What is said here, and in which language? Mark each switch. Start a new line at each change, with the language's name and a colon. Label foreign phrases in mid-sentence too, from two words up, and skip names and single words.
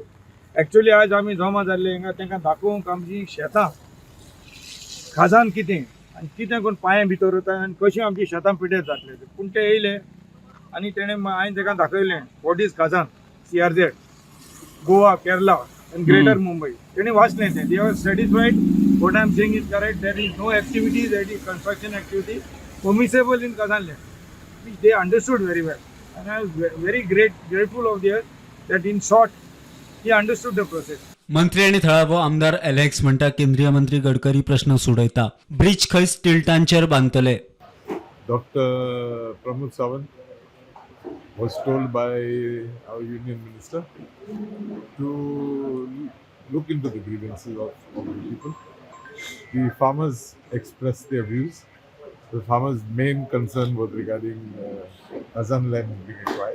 Konkani: एक्चुअली आज आमी जमा जाल्ले हिंगा तांकां दाखोवंक आमची शेतां खाजान कितें आनी कितें करून पांयां भितर वता आनी कशी आमची शेतां पिड्यार जातले. पूण ते येयले आनी तेणें हांवें तांकां दाखयलें
English: what is khajan, CRZ, Goa, Kerala and greater Mumbai.
Konkani: They वाचलें ते.
English: They were satisfied. What I am saying is correct. There is no activity, there is construction activity permissible in Kazan land, which they understood very well. And I was very grateful of theirs that in short, he understood the process.
Konkani: मंत्री आणि थळावो आमदार एलेक्स म्हणटा केंद्रीय मंत्री गडकरी प्रश्न सोडयता. ब्रिज खंय स्टिल्टांचेर बांदतले.
English: Dr. Pramod Sawant was told by our union minister to look into the grievances of the people. The farmers expressed their views. The farmers' main concern was regarding Azan land being acquired.